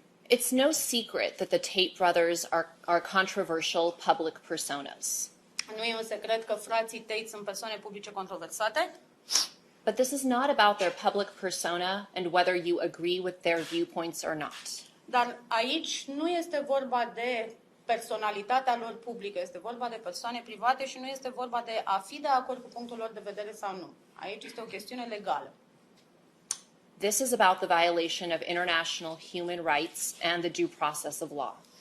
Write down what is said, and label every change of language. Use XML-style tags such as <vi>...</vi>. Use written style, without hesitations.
<en>It's no secret that the Tate brothers are controversial public personas.</en> <ro>Nu e un secret că frații Tate sunt persoane publice controversate.</ro> <en>But this is not about their public persona and whether you agree with their viewpoints or not.</en> <ro>Dar aici nu este vorba de personalitatea lor publică, este vorba de persoane private și nu este vorba de a fi de acord cu punctul lor de vedere sau nu. Aici este o chestiune legală.</ro> <en>This is about the violation of international human rights and the due process of law.</en>